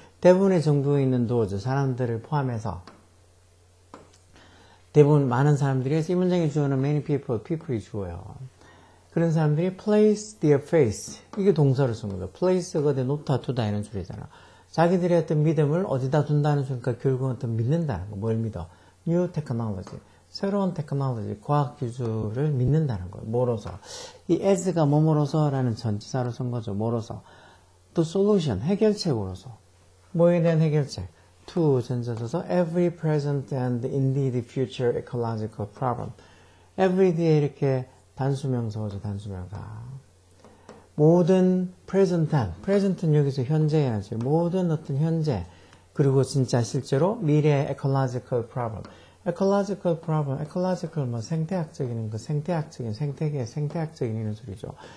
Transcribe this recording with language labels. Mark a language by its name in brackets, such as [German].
[Korean] 대부분의 정부에 있는 those, 사람들을 포함해서. 대부분 많은 사람들이, 이 문장의 주어는 many people, people이 주어요. 그런 사람들이 [English] place their faith. [Korean] 이게 동사를 쓴 거죠. place가 어디 놓다 두다 이런 소리잖아. 자기들의 어떤 믿음을 어디다 둔다는 소리니까 결국은 어떤 믿는다는 거. 뭘 믿어? [English] new technology. [Korean] 새로운 테크놀로지, 과학 기술을 믿는다는 거예요. 뭐로서? 이 as가 뭐뭐로서라는 전치사로 쓴 거죠. 뭐로서? 또 solution, 해결책으로서. 뭐에 대한 해결책? [English] to [Korean] 전치사서 [English] every present and indeed future ecological problem. [Korean] every 뒤에 이렇게 단수명사죠, 단수명사. 모든 present한, present는 여기서 현재야지. 모든 어떤 현재, 그리고 진짜 실제로 미래의 ecological problem. ecological problem, ecological 생태학적인 생태계의 생태학적인 이런 소리죠.